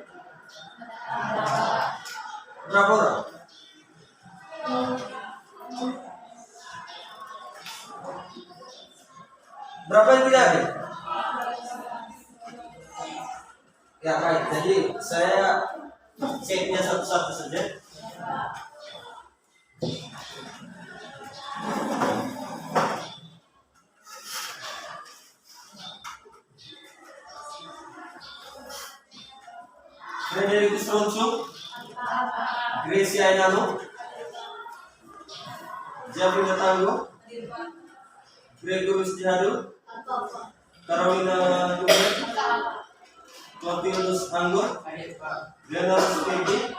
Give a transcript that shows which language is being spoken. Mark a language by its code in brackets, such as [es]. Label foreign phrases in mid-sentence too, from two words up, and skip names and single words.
[id] Berapa orang? Berapa yang tidak hadir? Ya baik, jadi saya ceknya satu-satu saja. Frederikus Ronco, Gracia Enano, Javina Tango, Gregorius Jihadu, Carolina Dumet, Clotilus Anggur, Leonardo Pegi,